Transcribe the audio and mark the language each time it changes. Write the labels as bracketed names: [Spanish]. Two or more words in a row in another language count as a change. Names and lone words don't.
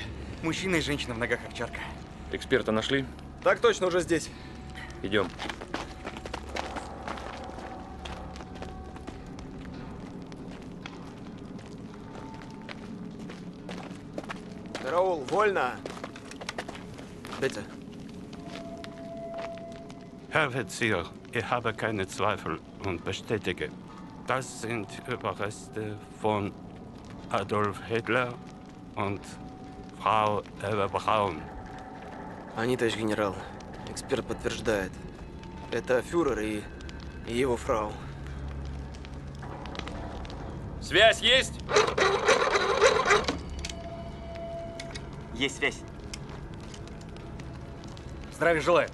[Russian] Мужчина и женщина в ногах овчарка. Эксперта нашли? Так точно, уже здесь. Идем. Караул, вольно! [German] Bitte. Herr Offizier, ich habe keine Zweifel und bestätige, das sind Überreste von Adolf Hitler und Frau Eva Braun. [Russian] Они, товарищ генерал, эксперт подтверждает. Это фюрер и его фрау. Связь есть? Есть связь. Здравия желаю.